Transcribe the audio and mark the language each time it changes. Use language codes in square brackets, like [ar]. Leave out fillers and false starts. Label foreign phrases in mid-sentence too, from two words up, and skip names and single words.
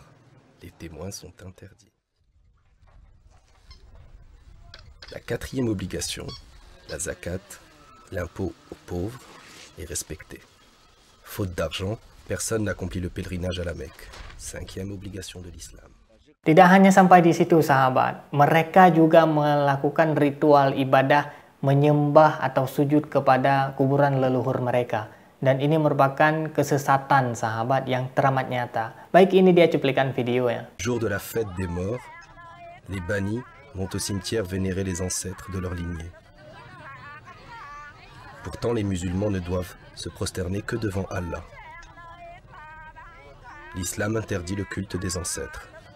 [fr] Les témoins sont interdits. La 4e obligation, la zakat, l'impôt aux pauvres, est respectée. Faute d'argent, personne n'accomplit le pèlerinage à la Mecque. 5e obligation de l'islam. [id] Tidak hanya sampai di situ sahabat, mereka juga melakukan ritual ibadah menyembah atau sujud kepada kuburan leluhur mereka. Dan ini merupakan kesesatan sahabat yang teramat nyata. Baik, ini dia cuplikan videonya. [fr] Jour de la fête des morts, les bannis vont au cimetière vénérer les ancêtres de leur lignée. Pourtant, les musulmans ne doivent se prosterner que devant Allah. L'islam interdit le culte des ancêtres.